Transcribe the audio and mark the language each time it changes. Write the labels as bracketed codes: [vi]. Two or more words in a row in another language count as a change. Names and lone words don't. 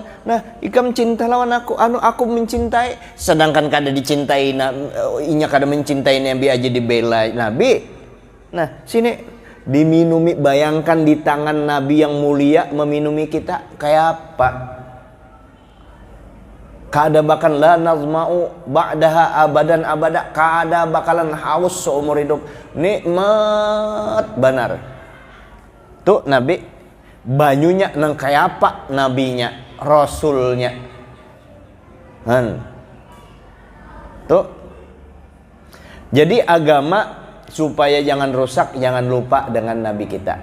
[bjn] Nah, ikam cinta lawan aku, aku mencintai. Sedangkan kada dicintai, inya kada mencintai Nabi aja dibela Nabi. [id] Nah, sini diminumi, bayangkan di tangan Nabi yang mulia meminumi kita kayak apa? [bjn] Kada bakal [ar] لا نظمأ بعدها أبدا أبدا. [id] Kada bakalan haus seumur hidup. Nikmat benar. [bjn] Tuh Nabi banyunya nang kayak apa nabinya, rasulnya. Tuh. [id] Jadi agama supaya jangan rusak, jangan lupa dengan nabi kita.